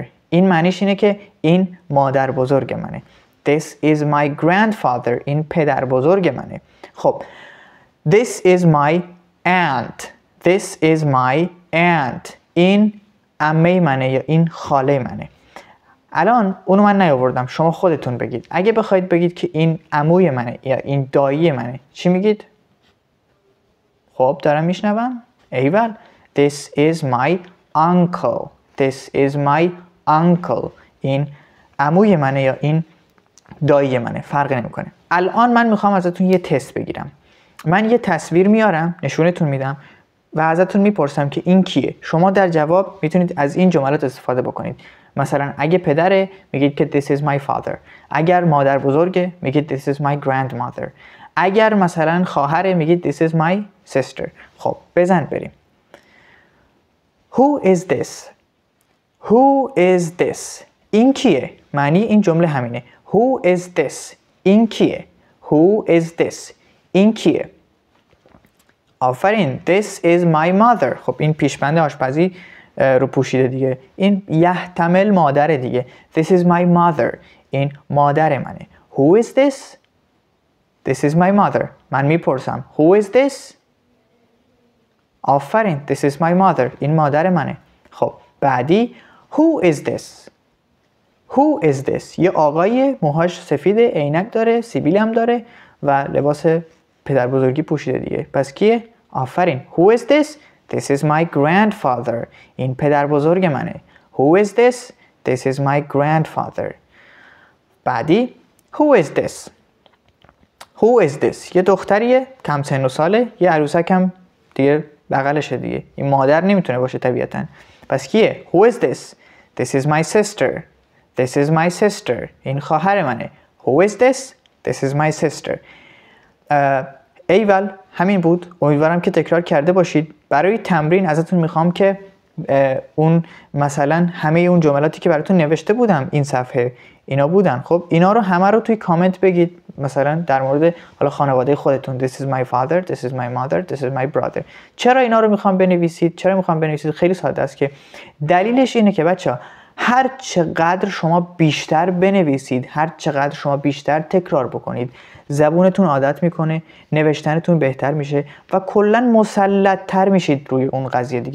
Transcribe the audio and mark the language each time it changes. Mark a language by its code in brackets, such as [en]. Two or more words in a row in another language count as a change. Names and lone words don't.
[fa] این معنیش اینه که این مادر بزرگ منه. [en] This is my grandfather. [fa] این پدر بزرگ منه. [en] خب This is my aunt. [fa] این عمه منه یا این خاله منه. الان اونو من نیاوردم، شما خودتون بگید. اگه بخواید بگید که این عموی منه یا این دایی منه چی میگید؟ خب دارم میشنوم؟ ایول. [en] This is my uncle. [fa] این عموی منه یا این دایی منه، فرق نمیکنه. الان من میخوام ازتون یه تست بگیرم. من یه تصویر میارم نشونتون میدم و ازتون میپرسم که این کیه. شما در جواب میتونید از این جملات استفاده بکنید. مثلا اگه پدره میگید که [en] this is my father. [fa] اگر مادر بزرگه میگید [en] this is my grandmother. [fa] اگر مثلا خواهره میگید [en] this is my sister. [fa] خب بزن بریم. [en] Who is this? [fa] این کیه؟ معنی این جمله همینه. [en] Who is this? [fa] این کیه؟ [en] Who is this? [fa] این کیه؟ آفرین. [en] This is my mother. [fa] خب این پیشبند آشپزی رو پوشیده دیگه. این یحتمل مادر دیگه. [en] This is my mother. [fa] این مادر منه. [en] Who is this? This is my mother. [fa] من میپرسم [en] Who is this? آفرین. This is my mother. [fa] این مادر منه. [en] خب بعدی Who is this? Who is this? [fa] یه آقای موهاش سفیده، عینک داره، سیبیل هم داره و لباس پدر بزرگی پوشیده دیگه. پس کیه؟ آفرین. [en] Who is this? This is my grandfather. [fa] این پدر بزرگ منه. [en] Who is this? This is my grandfather. بعدی Who is this? Who is this? [fa] یه دختریه کم سن و ساله، یه عروسک هم دیگه بغلشه دیگه. این مادر نمیتونه باشه طبیعتاً. پس کیه؟ [en] Who is this? This is my sister. This is my sister. [fa] این خواهر منه. [en] Who is this? This is my sister. [fa] ایول همین بود. امیدوارم که تکرار کرده باشید. برای تمرین ازتون میخوام که اون مثلا همه اون جملاتی که براتون نوشته بودم این صفحه اینا بودن. خب اینا رو همه رو توی کامنت بگید. مثلا در مورد حالا خانواده خودتون [en] This is my father, this is my mother, this is my brother. [fa] چرا اینا رو میخوام بنویسید؟ چرا میخوام بنویسید؟ خیلی ساده است که دلیلش اینه که بچه‌ها هر چقدر شما بیشتر بنویسید، هر چقدر شما بیشتر تکرار بکنید، زبونتون عادت میکنه، نوشتنتون بهتر میشه و کلا مسلط‌تر میشید روی اون قضیه دیگه.